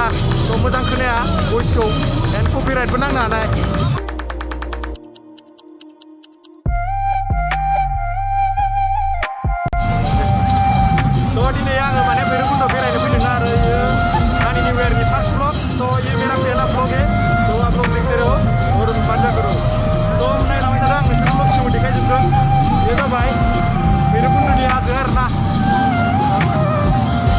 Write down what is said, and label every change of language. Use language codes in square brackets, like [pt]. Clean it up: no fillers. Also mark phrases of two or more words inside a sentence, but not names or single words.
[brx] तो मोजां खोनाया भइसखौ एन्ड कपिराइटबो नांनो हानाय. दिनै आङो माने भैरबकुन्द बेरायनो फैदों आरो इयो आंनि निउ इयारनि फार्स्ट ब्लग. [hi] तो ये मेरा पहला ब्लग है. तो आप लोग देखते रहो और मजा करो. [brx] तो नायलांबाय थादो, आं नोंसोरनो ब्लगसिमबो देखायजोबगोन. बे जाबाय भैरबकुन्दनि हाजो आरोना.